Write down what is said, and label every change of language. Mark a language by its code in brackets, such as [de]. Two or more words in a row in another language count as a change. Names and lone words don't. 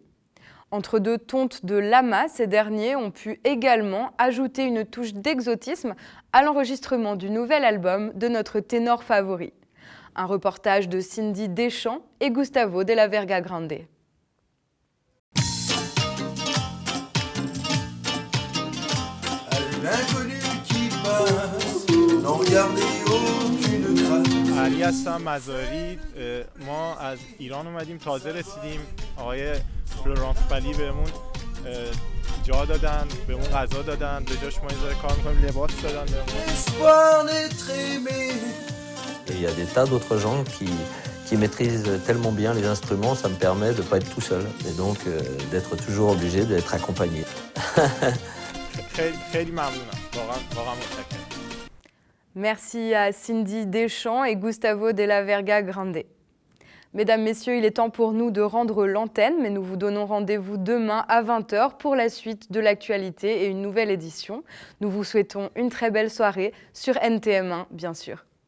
[fr] Entre deux tontes de lama, ces derniers ont pu également ajouter une touche d'exotisme à l'enregistrement du nouvel album de notre ténor favori. Un reportage de Cindy Deschamps et Gustavo de la Verga Grande. L'inconnu qui passe, n'en regardez aucune trace. [fa] علی هستم مزاری ما از ایران اومدیم تازه رسیدیم آقای فلورانس پلی بهمون جا دادن بهمون غذا دادن به جاش ما یه کار می‌کنیم لباس دادن بهمون [fr] L'espoir d'être aimé. Et il y a des tas d'autres gens qui maîtrisent tellement bien les instruments, ça me permet de ne pas être tout seul et donc d'être toujours obligé d'être accompagné. [fa] خیلی ممنونم واقعا متشکرم. [fr] Merci à Cindy Deschamps et Gustavo de la Verga Grande. Mesdames, Messieurs, il est temps pour nous de rendre l'antenne, mais nous vous donnons rendez-vous demain à 20h pour la suite de l'actualité et une nouvelle édition. Nous vous souhaitons une très belle soirée sur NTM1, bien sûr.